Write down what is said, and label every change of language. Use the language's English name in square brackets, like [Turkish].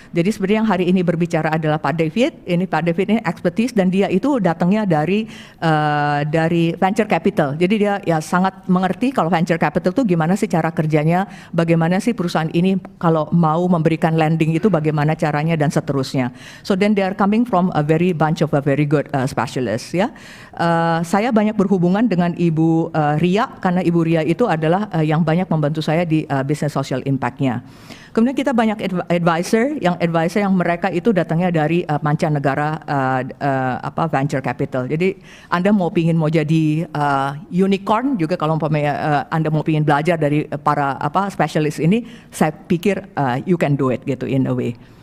[Indonesian] Jadi sebenarnya yang hari ini berbicara adalah Pak David. Pak David ini expertise dan dia itu datangnya dari venture capital. Jadi dia ya sangat mengerti kalau venture capital itu gimana sih cara kerjanya, bagaimana sih perusahaan ini kalau mau memberikan lending itu bagaimana caranya dan seterusnya. [English] So then they are coming from a very good specialist ya. [Indonesian] Saya banyak berhubungan dengan Ibu Ria karena Ibu Ria itu adalah yang banyak membantu saya di business social impact-nya. Kemudian kita banyak advisor yang mereka itu datangnya dari mancanegara venture capital. Jadi Anda mau jadi unicorn juga kalau Anda mau pingin belajar dari para spesialis ini, saya pikir [English] you can do it [Indonesian] gitu [English] in a way.